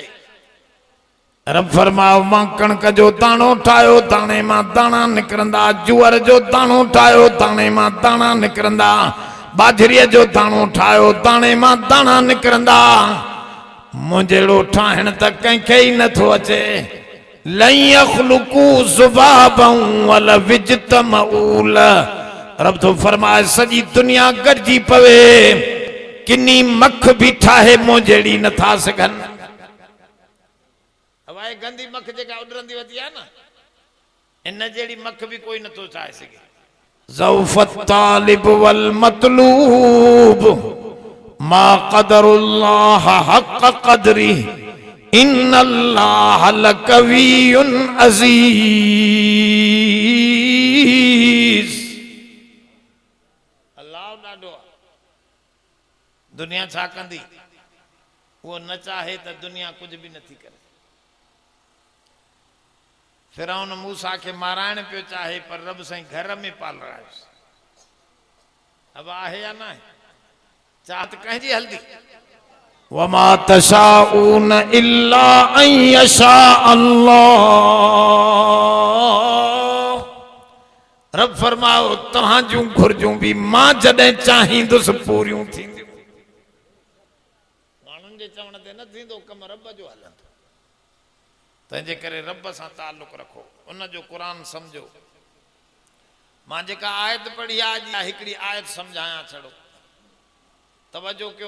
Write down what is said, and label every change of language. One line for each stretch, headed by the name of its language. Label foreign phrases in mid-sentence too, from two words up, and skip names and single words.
Sindhi: रब फरमाओ मां कणक जो दाणो ठाहियो, दाणे मां दाणा निकिरंदा। जुअर जो दाणो ठाहियो, दाणे मां दाणा निकिरंदा। बाजरीअ जो दाणो ठाहियो, दाणे मां दाणा निकिरंदा। मुंहिंजो ठाहिण त कंहिंखे ई नथो अचे।
Arabic: لن يخلقوا ذبابا ولو اجتمعوا له.
Sindhi: रब तो फरमाए सॼी दुनिया गॾिजी पवे, किनी मख बि ठाहे मूं जहिड़ी नथा सघनि। हवाए गंदी मख जेका उॾरंदी वधी आहे न, इन जहिड़ी मख बि कोई नथो ठाहे सघे।
Arabic: ضعف الطالب والمطلوب ما قدروا الله حق قدره إن الله لقوي عزيز.
Sindhi: अल्लाह ॾाढो। दुनिया छा कंदी? वो न चाहे त दुनिया कुछ भी नथी करे। फिरौन मूसा के माराइण पियो चाहे पर रब साईं घर में पाल रहायोस। अब आहे या न आहे? चाहत कंहिंजी हल्दी?
Arabic: وما تشاءون إلا أن يشاء الله.
Sindhi: रब फरमाओ तहां जूं घुर्जूं भी मां जॾहिं चाहींदुसि पूरियूं थींदियूं। माण्हुनि जे चवण ते न थींदो कम, रब जो हलंदो। तंहिंजे करे रब सां ताल्लुक़ रखो, उन जो क़ुरान सम्झो। मां जेका आयत पढ़ी आहे हिकिड़ी आयत सम्झायां छड़ो, तवजो कयो।